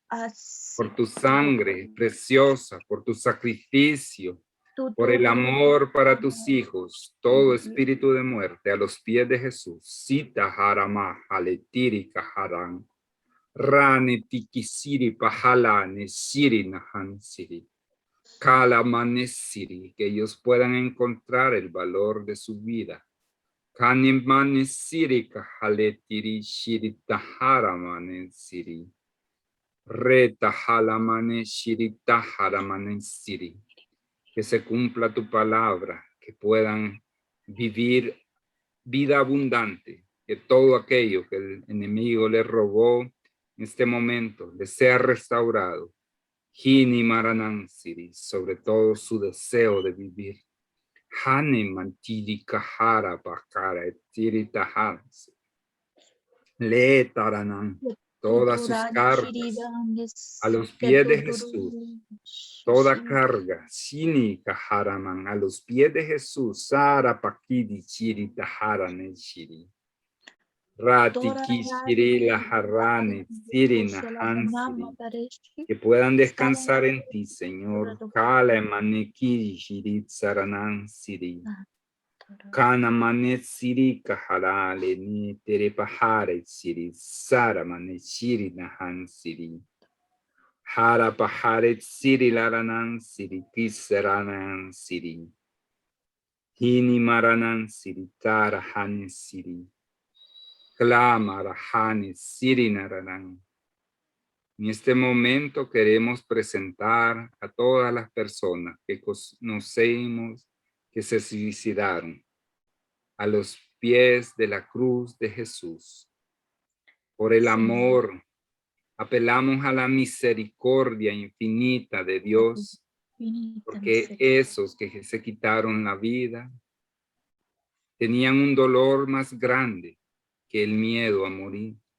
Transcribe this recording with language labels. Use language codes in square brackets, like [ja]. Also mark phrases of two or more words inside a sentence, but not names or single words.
[es] Por tu sangre preciosa, por tu sacrificio, por el amor para tus hijos, todo espíritu de muerte a los pies de Jesús. Sita harama haletiri kaharan. Rane tikisiri pahalane siri nahansiri. Kalamanesiri, que ellos puedan encontrar el valor de su vida. Kanimanesiri kahaletiri shiri taharamanesiri. Reta halamane shirita haramane siri. Que se cumpla tu palabra, que puedan vivir vida abundante, que todo aquello que el enemigo les robó en este momento les sea restaurado. Hini Maranan Siri, sobre todo su deseo de vivir. Hane Mantili Kahara Bakara Etiri Tahans. Le Taranan, todas sus cargas a los pies de Jesús. Toda carga, Shini Kaharaman, a los pies de Jesús. Sara Pakidi Chiri Taharane Shiri. Rati Kishiri Laharane Siri Nahansiri. Que puedan descansar en ti, Señor. Kala Maneki Shiri Saranan Siri. Kana Manet Siri Kaharale Ni Terepahare Siri. Sara Manet Shiri Nahan Siri. Hara Paharet Siri Laranan Siri Kisaranan Siri. Hini Maranan Siri Tarahan Siri. Klama Rahane Siri Naranan. En este momento queremos presentar a todas las personas que conocemos que se suicidaron a los pies de la cruz de Jesús. Por el amor, apelamos a la misericordia infinita de Dios, porque esos que se quitaron la vida tenían un dolor más grande que el miedo a morir.